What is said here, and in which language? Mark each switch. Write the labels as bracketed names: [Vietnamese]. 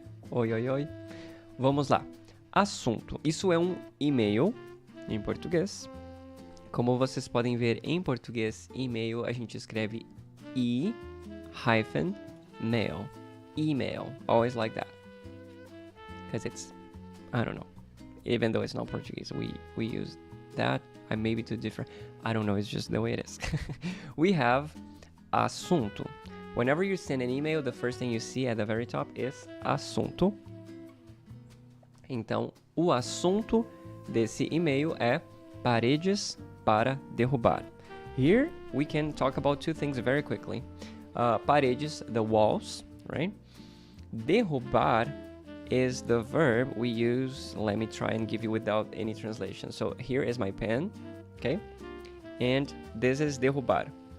[Portuguese] Oi. Vamos lá. Assunto. Isso é um e-mail em português. Como vocês podem ver em português, e-mail a gente escreve e-mail. [English] Email. Always like that. Because it's, I don't know. Even though it's not Portuguese, we use that. I may be too different. I don't know. It's just the way it is. We have assunto. Whenever you send an email, the first thing you see at the very top is assunto. [Portuguese] Então, o assunto desse e-mail é paredes para derrubar. [English] Here, we can talk about 2 things very quickly. Paredes, the walls, right? Derrubar is the verb we use. Let me try and give you without any translation. So here is my pen, okay? And this is derrubar.